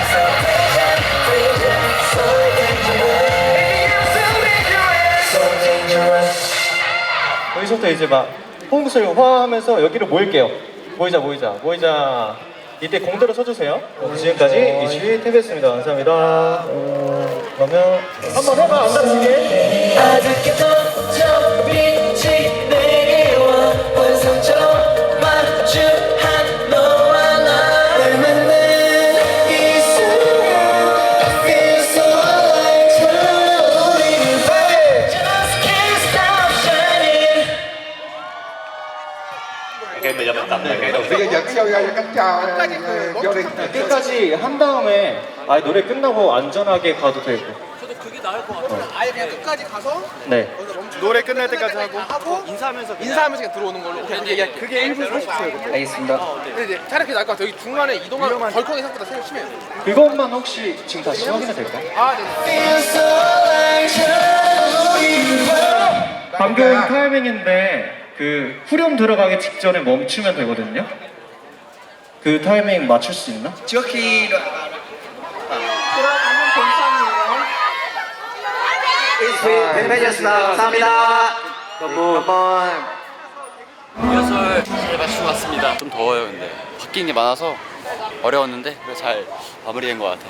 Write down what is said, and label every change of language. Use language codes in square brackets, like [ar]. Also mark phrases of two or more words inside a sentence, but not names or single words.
[en] So dangerous, so dangerous. Baby, I'm so dangerous, so dangerous. [ko] 여기서부터 이제 막 홍수를 화하면서 여기로 모일게요. 모이자. 이때 공대로 서주세요. 지금까지 이슈 TV였습니다. 감사합니다. 그러면 한번 해봐, 안 다치게. 아득히 던져 빛이 내게 와 환상처럼 마주한 너와 나를 만난 이 순간 [en] I feel so alive. 우리는 just can't stop shining. [vi] Ok, bây giờ mình tập lại cái đầu Bây giờ dẫn show ra cho cách chào vô đi. [ko] 끝까지 한 다음에 아예 노래 끝나고 안전하게 가도 되고. 저도 그게 나을 것 같아요. 아예 그냥 끝까지 가서 네. 노래 끝날 때까지 하고 인사하면서 그냥 들어오는 걸로. 그게 1분 30초예요. 알겠습니다. 근데 이제 차라리 그게 나을 것 같아요. 여기 중간에 이동하면 덜컥이 생각보다 심해요. 그것만 혹시 지금 다시 확인해 될까요? 아, 네. [en] Feel so alive. [ko] 우리는 방금 타이밍인데 그 후렴 들어가기 직전에 멈추면 되거든요. 그 타이밍 맞출 수 있나? [vi] Trước khi đoạn [ko] 들어가는 동선이에요. 팬페이지였습니다. 감사합니다. 한번 리허설 잘 마치고 왔습니다. 좀 더워요. 근데 바뀐 게 많아서 어려웠는데 그래도 잘 마무리된 것 같아요.